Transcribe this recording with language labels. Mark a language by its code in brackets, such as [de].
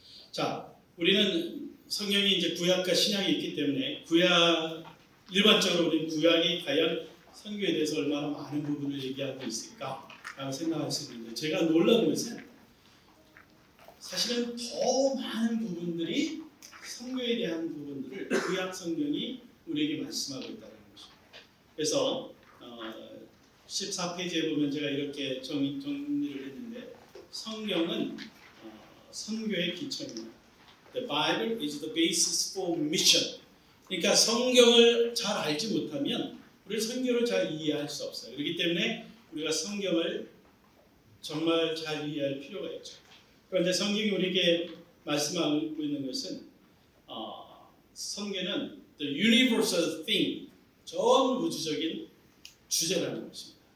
[ko] 자, 우리는 성경이 이제 구약과 신약이 있기 때문에 일반적으로 우리는 구약이 과연 선교에 대해서 얼마나 많은 부분을 얘기하고 있을까라고 생각할 수 있는데 제가 놀란 것은 사실은 더 많은 부분들이 선교에 대한 부분들을 구약 성경이 우리에게 말씀하고 있다는 것입니다. 그래서 14페이지에 보면 제가 이렇게 정리를 했는데 성경은 선교의 기초입니다. [en] The Bible is the basis for mission. [ko] 그러니까 성경을 잘 알지 못하면 우리 선교를 잘 이해할 수 없어요. 그렇기 때문에 우리가 성경을 정말 잘 이해할 필요가 있죠. 그런데 성경이 우리에게 말씀하고 있는 것은 성경은 [en] the universal thing, [ko] 전 우주적인 주제라는 것입니다.